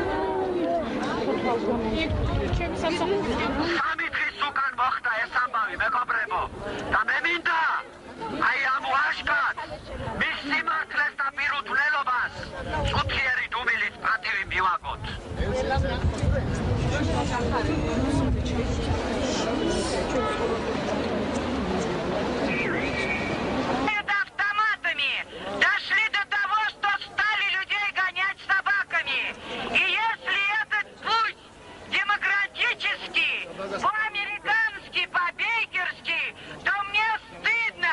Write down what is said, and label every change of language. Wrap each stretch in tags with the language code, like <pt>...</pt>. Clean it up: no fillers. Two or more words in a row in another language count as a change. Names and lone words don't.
<ka>სამი დღის უკან მოხდა ეს ამბავი, მეგობრებო, და მე მინდა აი ამ ვაჟკაცს, მის სიმართლეს და პირუთვნელობას წუთიერი დუმილის პატივი მივაგოთ.</ka> <ru>Автоматами дошли до того, что стали людей гонять собаками. И если этот путь демократический, по-американски, по-бейкерски, то мне стыдно.</ru>